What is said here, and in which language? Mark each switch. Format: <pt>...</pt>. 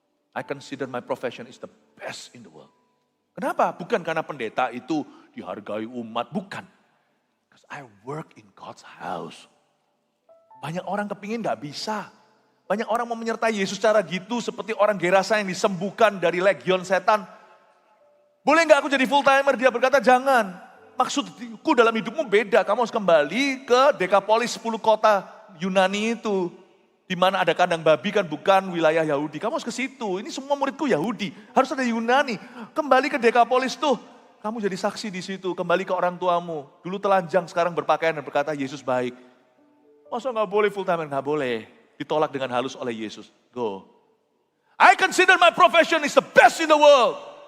<en>I consider my profession is the best in the world.</en> <id>Kenapa? Bukan karena pendeta itu dihargai umat, bukan.</id> <en>Because I work in God's house.</en> <id>Banyak orang kepingin gak bisa. Banyak orang mau menyertai Yesus secara gitu, seperti orang Gerasa yang disembuhkan dari legion setan. Boleh gak aku jadi full timer? Dia berkata jangan. Maksudku dalam hidupmu beda, kamu harus kembali ke Dekapolis 10 kota Yunani itu, di mana ada kandang babi kan bukan wilayah Yahudi. Kamu harus ke situ. Ini semua muridku Yahudi. Harus ada Yunani. Kembali ke Dekapolis tuh. Kamu jadi saksi di situ. Kembali ke orang tuamu. Dulu telanjang, sekarang berpakaian dan berkata Yesus baik. Masa gak boleh full time? Gak boleh. Ditolak dengan halus oleh Yesus.</id> <en>Go. I consider my profession is the best in the world.</en>